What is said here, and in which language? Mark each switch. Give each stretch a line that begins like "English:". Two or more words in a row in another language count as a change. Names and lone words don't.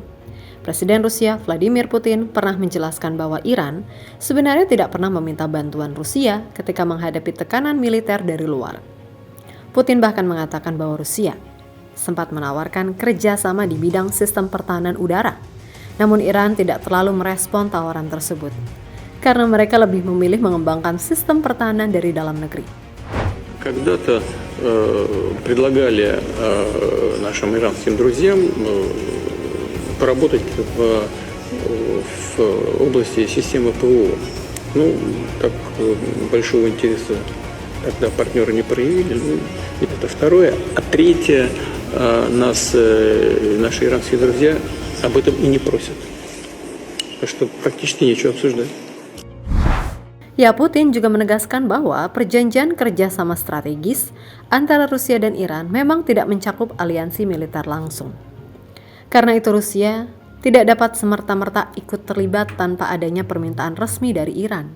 Indonesian: Presiden Rusia Vladimir Putin pernah menjelaskan bahwa Iran sebenarnya tidak pernah meminta bantuan Rusia ketika menghadapi tekanan militer dari luar. Putin bahkan mengatakan bahwa Rusia sempat menawarkan kerjasama di bidang sistem pertahanan udara. Namun Iran tidak terlalu merespon tawaran tersebut, karena mereka lebih memilih mengembangkan sistem pertahanan dari dalam negeri.
Russian: Когда-то предлагали нашим иранским друзьям поработать в области системы ПВО. Ну, так большого интереса тогда партнеры не проявили. Это второе. А третье, наши иранские друзья об этом и не просят. Так что практически нечего обсуждать.
Indonesian: Ya, Putin juga menegaskan bahwa perjanjian kerjasama strategis antara Rusia dan Iran memang tidak mencakup aliansi militer langsung. Karena itu Rusia tidak dapat semerta-merta ikut terlibat tanpa adanya permintaan resmi dari Iran.